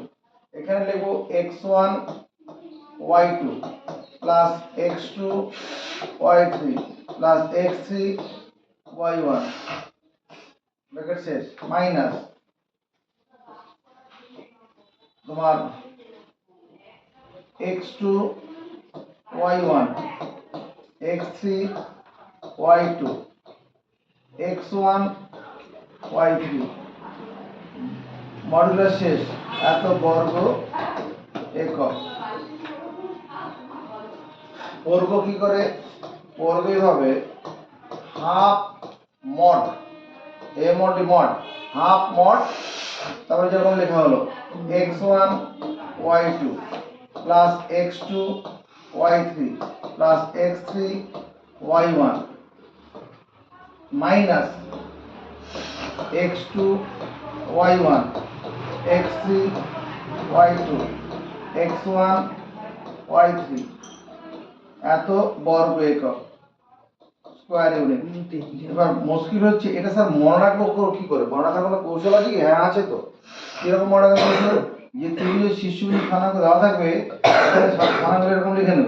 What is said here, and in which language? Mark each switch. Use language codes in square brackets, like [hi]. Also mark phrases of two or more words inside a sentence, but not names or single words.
[bn] এখানে লিখবো x1 y2 প্লাস x2 y3 প্লাস x3 y1 ব্র্যাকেট শেষ, মাইনাস তোমার x2 y1 x3 y2 x1 y3 মডুলাস শেষ, এত বর্গ একক। বর্গ কি করে? বর্গ এইভাবে [en] half mod, [bn] এ [en] mod mod half mod, [bn] তারপরে যেরকম লেখা হলো x1 y2 প্লাস x2 y3 প্লাস x3 y1 মাইনাস x2 y1 x3 y2 x1 y3 এত বর্গ একক, [en] square unit. [bn] এবার মুশকিল হচ্ছে এটা স্যার মনে রাখবো কি করে? মনে রাখার কোনো কৌশল আছে কি? হ্যাঁ আছে তো। কিরকম মনে রাখার কৌশল? যে ত্রিভুজের শীর্ষবিন্দু স্থানাঙ্ক দেওয়া থাকবে, স্থানাঙ্ক এরকম লিখে নেবে।